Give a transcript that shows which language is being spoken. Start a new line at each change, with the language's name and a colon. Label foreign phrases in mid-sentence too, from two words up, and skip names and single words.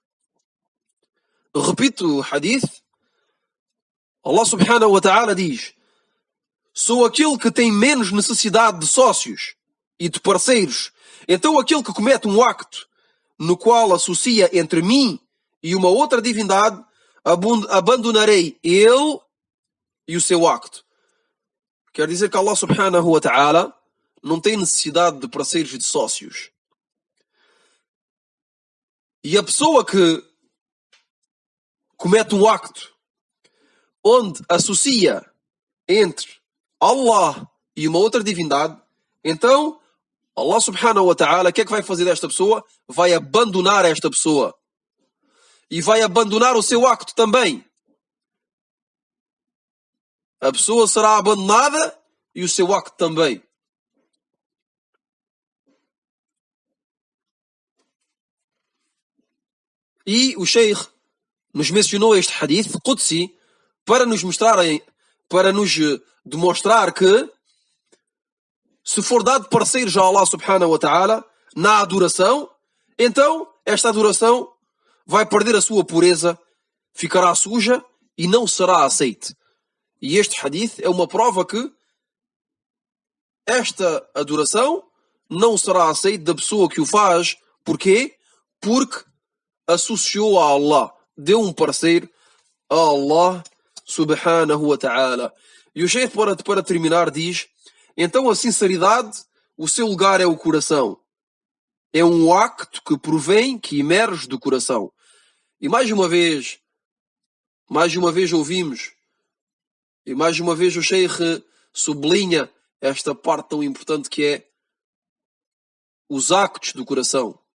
Portuguese: Repito o hadith.
Arabic: الله سبحانه وتعالى
Portuguese: diz: sou aquele que tem menos necessidade de sócios e de parceiros. Então aquele que comete um acto no qual associa entre mim e uma outra divindade, abandonarei ele e o seu acto. Quer dizer que
Arabic: الله سبحانه وتعالى
Portuguese: não tem necessidade de parceiros e de sócios. E a pessoa que comete um acto onde associa entre Allah e uma outra divindade, então
Arabic: الله سبحانه وتعالى,
Portuguese: o que é que vai fazer desta pessoa? Vai abandonar esta pessoa. E vai abandonar o seu acto também. A pessoa será abandonada e o seu acto também. E o Sheikh nos mencionou este
Arabic: حديث قدسي
Portuguese: para nos demonstrar que se for dado parceiros a
Arabic: الله سبحانه وتعالى
Portuguese: na adoração, então esta adoração vai perder a sua pureza, ficará suja e não será aceite. E este hadith é uma prova que esta adoração não será aceite da pessoa que o faz. Porquê? Porque associou a Allah, deu um parceiro a
Arabic: الله سبحانه وتعالى.
Portuguese: E o Sheikh, para terminar, diz: então a sinceridade, o seu lugar é o coração. É um acto que provém, que emerge do coração. E mais uma vez ouvimos, e mais uma vez o Sheikh sublinha esta parte tão importante que é os actos do coração.